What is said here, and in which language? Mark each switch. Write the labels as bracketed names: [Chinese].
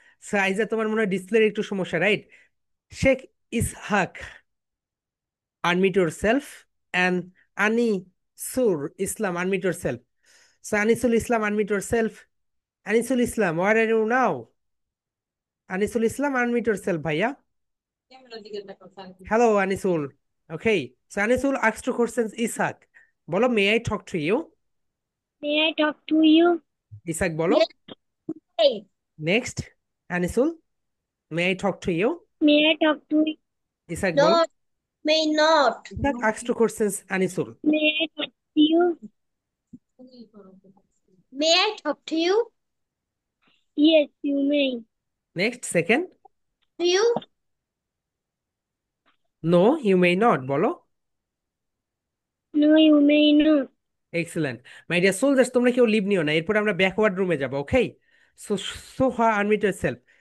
[Bangla] So, Aiza, তোমার মনে হয় ডিসপ্লের একটু সমস্যা, right? [English] Sheikh Ishaq, unmute yourself, and Anisur Islam, unmute yourself. So, Anisul Islam, unmute yourself. Anisul Islam, where are you now? Anisul Islam, unmute yourself, bhaiya. [Bangla] ক্যামেরার দিকে দেখো sir. [English] Hello, Anisul. Okay, so Anisul asked two questions Ishak. [Bangla] বলো, [English] may I talk to you? May I talk to you? [Bangla] Ishak বলো। [English] Hey. Next, Anisul, may I talk to you? May I talk to you? [Bangla] Ishak বলো। [English] No, may not. Ishak asked two questions Anisul. May I talk to you? May I talk to you? Yes, you may. Next, second, Do you? no, you may not [Bangla] বলো। [English] No, you may not. Excellent. [Bangla] My dear soldiers, তোমরা কেউ leave নিও না, এরপর আমরা backward রুমে যাব। ওকে, so সোহা [English] unmute yourself.